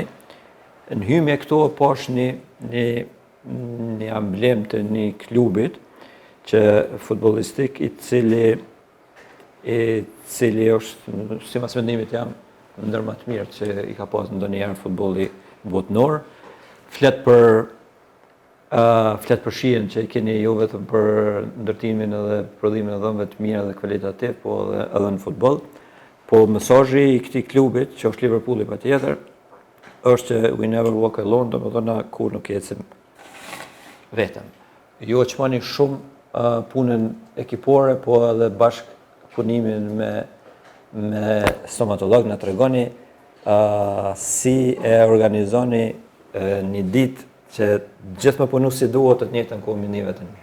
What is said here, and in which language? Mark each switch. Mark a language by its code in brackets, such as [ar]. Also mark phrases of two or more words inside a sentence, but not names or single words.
[sq] Në hymje këto po është një amblem të një klubit që futbollistik i cili është, si mas mendimit jam, ndër më të mirë që i ka pas ndonjëherë futbolli botënor. Flet për shihen që i keni jo vetëm për ndërtimin edhe prodhimin e dhëmbëve të mira dhe kvalitativ, po edhe në futboll. Po mesazhi i këtij klubit, që është Liverpooli patjetër, është që [en] we never walk alone, [sq] domethënë na kur nuk ecim vetëm. Ju çmoni shumë punën ekipore, po edhe bashkëpunimin me stomatolog, na tregoni si e organizoni një ditë që gjithë më punu si duhet të njëjtën kohë me nive të mirë.